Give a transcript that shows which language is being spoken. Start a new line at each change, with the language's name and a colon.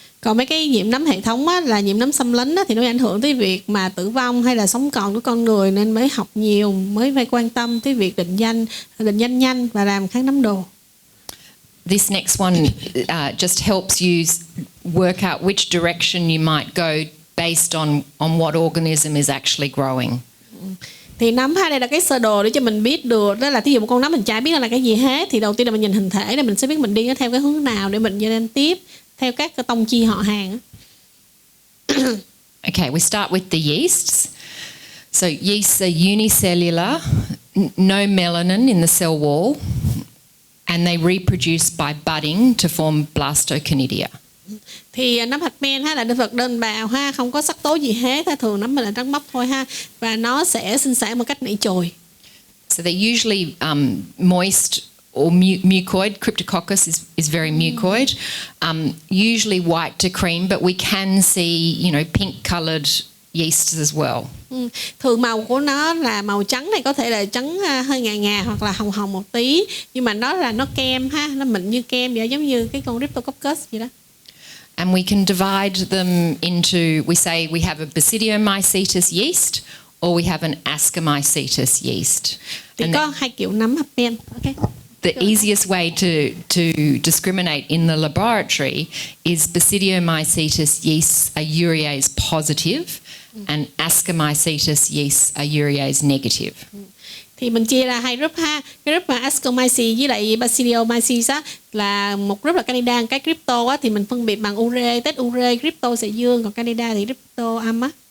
Vietnamese: Còn mấy cái nhiễm nấm hệ thống á, là nhiễm nấm xâm lấn á, thì nó ảnh hưởng tới việc mà tử vong hay là sống còn của con người, nên mới học nhiều, mới phải quan tâm tới việc định danh nhanh và làm kháng nấm đồ.
English: This next one just helps you work out which direction you might go based on what organism is actually growing.
Vietnamese: Thì nấm ha, đây là cái sơ đồ để cho mình biết được, đó là thí dụ một con nấm mình chả biết là cái gì hết, thì đầu tiên là mình nhìn hình thể để mình sẽ biết mình đi theo cái hướng nào để mình lên tiếp theo các cái tông chi họ hàng.
English: Okay, we start with the yeasts. So yeasts are unicellular, no melanin in the cell wall, and they reproduce by budding to form blastoconidia.
Vietnamese: Thì nấm hạch men ha, là động vật đơn bào ha, không có sắc tố gì hết, thường nấm mình là trắng bóc thôi ha, và nó sẽ sinh sản một cách nảy chồi.
English: So they're usually moist or mucoid. Cryptococcus is very mucoid. Usually white to cream, but we can see, pink-coloured yeasts as well.
Vietnamese: Thường màu của nó là màu trắng, này có thể là trắng hơi ngà hoặc là hồng hồng một tí, nhưng mà nó kem ha, nó mịn như kem vậy, giống như cái con Cryptococcus vậy đó.
English: And we can divide them into, we say we have a Basidiomycetes yeast or we have an Ascomycetes yeast.
Vietnamese: Thì có hai kiểu nấm hạch men.
English: Okay. The easiest way to discriminate in the laboratory is Basidiomycetes yeasts are urease positive and Ascomycetes yeasts are urease negative.
Vietnamese: thì mình chia ra hai group ha. Cái group mà Ascomyces với lại Bacillomyces á là một group là Candida, cái crypto á thì mình phân biệt bằng ure, test ure, crypto sẽ dương, còn Candida thì crypto âm á.